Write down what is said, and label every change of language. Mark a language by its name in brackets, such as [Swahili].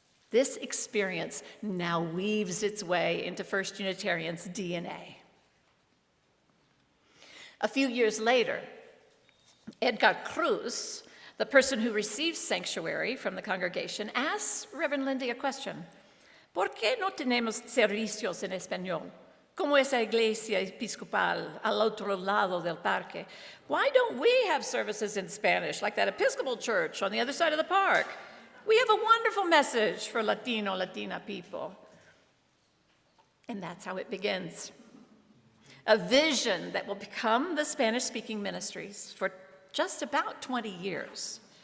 [English] This experience now weaves its way into First Unitarian's DNA. A few years later, Edgar Cruz, the person who receives sanctuary from the congregation, asks Reverend Lindy a question. [Spanish] ¿Por qué no tenemos servicios en español? Como esa iglesia episcopal al otro lado del parque. [English] Why don't we have services in Spanish, like that Episcopal church on the other side of the park? We have a wonderful message for Latino, Latina people. And that's how it begins. a vision that will become the Spanish-speaking ministries for just about 20 years.